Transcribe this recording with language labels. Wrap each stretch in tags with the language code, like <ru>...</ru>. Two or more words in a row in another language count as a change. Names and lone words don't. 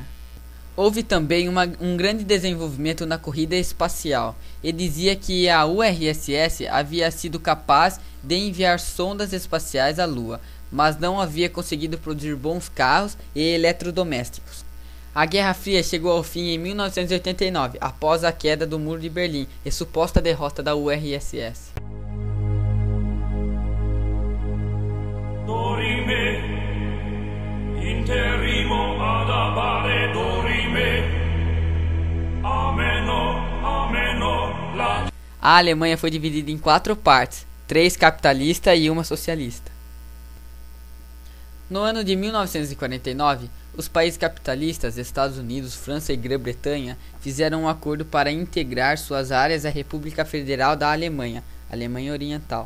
<pt>Houve também um grande desenvolvimento na corrida espacial, e dizia que a URSS havia sido capaz de enviar sondas espaciais à Lua, mas não havia conseguido produzir bons carros e eletrodomésticos. A Guerra Fria chegou ao fim em 1989, após a queda do Muro de Berlim e suposta derrota da URSS. Dorime, interrimo ad appare dorime, ameno, latire. A Alemanha foi dividida em 4 partes, 3 capitalistas e 1 socialista. No ano de 1949, os países capitalistas, Estados Unidos, França e Grã-Bretanha, fizeram um acordo para integrar suas áreas à República Federal da Alemanha, Alemanha Oriental.</pt>